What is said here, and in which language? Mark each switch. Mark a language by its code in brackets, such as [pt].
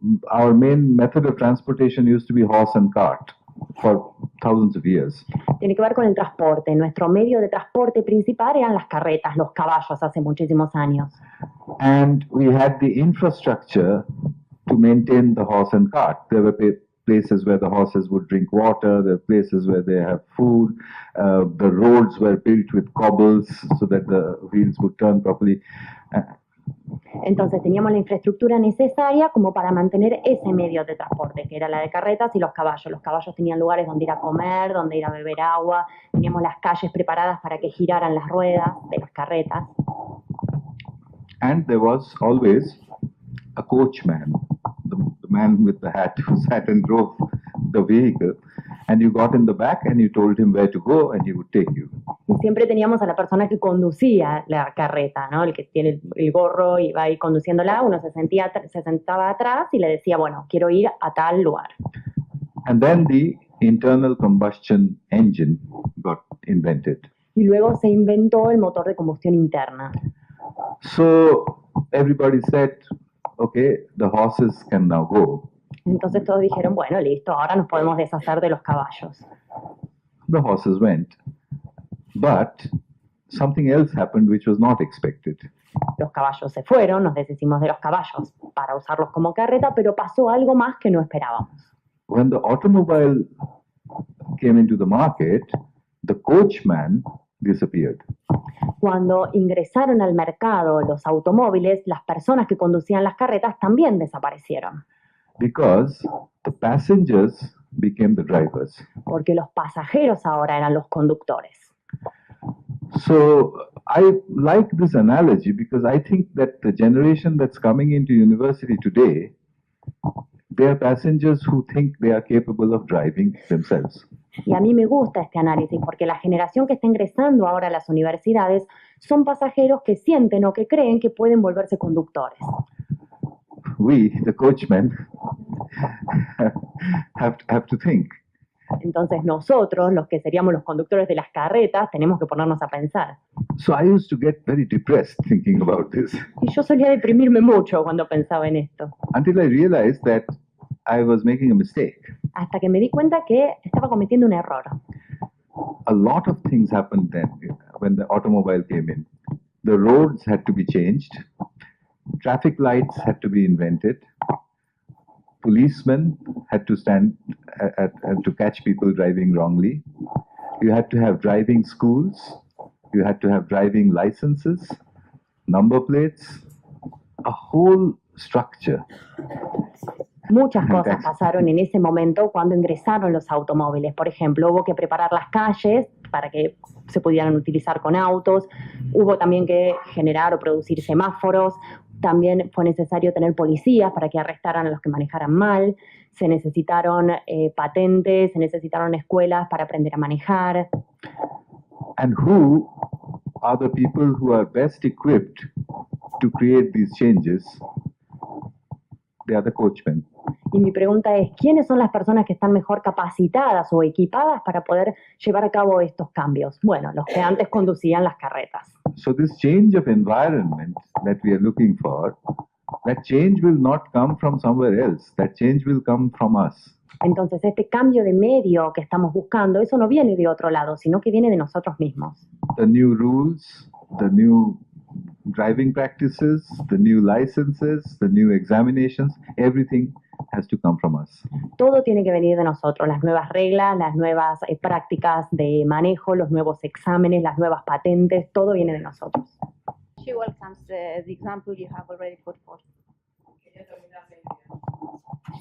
[en] Our main method of transportation used to be horse and cart for thousands of years. [es] Tiene que ver con el transporte. Nuestro medio de transporte principal eran las carretas, los caballos, hace muchísimos años. [en] And we had the infrastructure to maintain the horse and cart. There were places where the horses would drink water, there were places where they have food, the roads were built with cobbles so that the wheels would turn properly. [es] Entonces teníamos la infraestructura necesaria como para mantener ese medio de transporte, que era la de carretas y los caballos. Los caballos tenían lugares donde ir a comer, donde ir a beber agua, teníamos las calles preparadas para que giraran las ruedas de las carretas. [en] And there was always a coachman, the man with the hat who sat and drove the vehicle. And you got in the back and you told him where to go and he would take you. [es] Y siempre teníamos a la persona que conducía la carreta, ¿no? El que tiene el gorro y va ahí conduciéndola. Uno se sentaba atrás y le decía, bueno, quiero ir a tal lugar. [en] And then the internal combustion engine got invented. [es] Y luego se inventó el motor de combustión interna. [en] So everybody said, okay, the horses can now go. [es] Entonces todos dijeron, bueno, listo, ahora nos podemos deshacer de los caballos. [en] The horses went. But something else happened which was not expected. [es] Los caballos se fueron, nos deshicimos de los caballos para usarlos como carreta, pero pasó algo más que no esperábamos. [en] When the automobile came into the market, the coachman disappeared. [es] Cuando ingresaron al mercado los automóviles, las personas que conducían las carretas también desaparecieron. [en] Because the passengers became the drivers. [es] Porque los pasajeros ahora eran los conductores. [en] So I like this analogy because I think that the generation that's coming into university today, they are passengers who think they are capable of driving themselves. [es] Y a mí me gusta este análisis porque la generación que está ingresando ahora a las universidades son pasajeros que sienten o que creen que pueden volverse conductores. [en] We, the coachmen, have to think. [es] Entonces nosotros, los que seríamos los conductores de las carretas, tenemos que ponernos a pensar. [en] So I used to get very depressed thinking about this [es] Y yo solía deprimirme mucho cuando pensaba en esto, [en] until I realized that I was making a mistake. [es] hasta que me di cuenta que estaba cometiendo un error. [en] A lot of things happened then when the automobile came in. The roads had to be changed. Traffic lights had to be invented. Policemen had to stand to catch people driving wrongly. You had to have driving schools. You had to have driving licenses, number plates, a whole structure. [es] Muchas cosas pasaron en ese momento cuando ingresaron los automóviles. Por ejemplo, hubo que preparar las calles para que se pudieran utilizar con autos. Hubo también que generar o producir semáforos. También fue necesario tener policías para que arrestaran a los que manejaran mal. Se necesitaron patentes, se necesitaron escuelas para aprender a manejar. [en] And who are the people who are best equipped to create these changes? They are the coachmen. [es] Y mi pregunta es, ¿quiénes son las personas que están mejor capacitadas o equipadas para poder llevar a cabo estos cambios? Bueno, los que antes conducían las carretas. [en] So this change of environment that we are looking for, that change will not come from somewhere else. That change will come from us. [es] Entonces, este cambio de medio que estamos buscando, eso no viene de otro lado, sino que viene de nosotros mismos. [en] The new rules, the new driving practices, the new licenses, the new examinations, everything has to come from us. [es] Todo tiene que venir de nosotros, las nuevas reglas, las nuevas prácticas de manejo, los nuevos exámenes, las nuevas patentes, todo viene de nosotros. [en] She welcomes the example you have already put forth. [es] Quería terminar la idea.